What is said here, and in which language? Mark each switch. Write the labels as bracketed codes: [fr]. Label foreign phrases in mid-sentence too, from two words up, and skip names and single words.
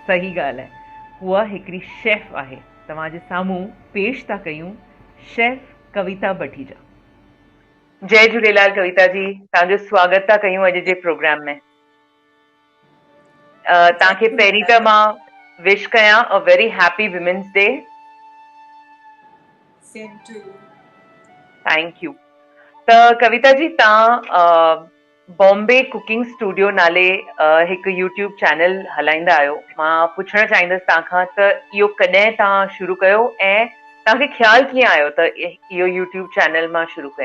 [sd] सही ॻाल्हि आहे, उहा हिकिड़ी शेफ आहे। तव्हांजे साम्हूं पेश था कयूं शेफ कविता भटीजा। जय झूलेलाल कविता जी, तव्हांजो स्वागत था कयूं अॼु जे प्रोग्राम में। तव्हांखे पहिरीं त मां विश कयां [en] a very happy women's day. same to you. thank you. [sd] त कविता जी, तव्हां बॉम्बे कुकिंग स्टूडियो नाले हिकु [en] YouTube channel [sd] हलाईंदा आहियो। मां पुछणु चाहींदसि तव्हांखां त इहो कॾहिं तव्हां शुरू कयो ऐं तव्हांखे ख़्यालु कीअं आयो त इहो [en] YouTube channel [sd] मां शुरू कयां?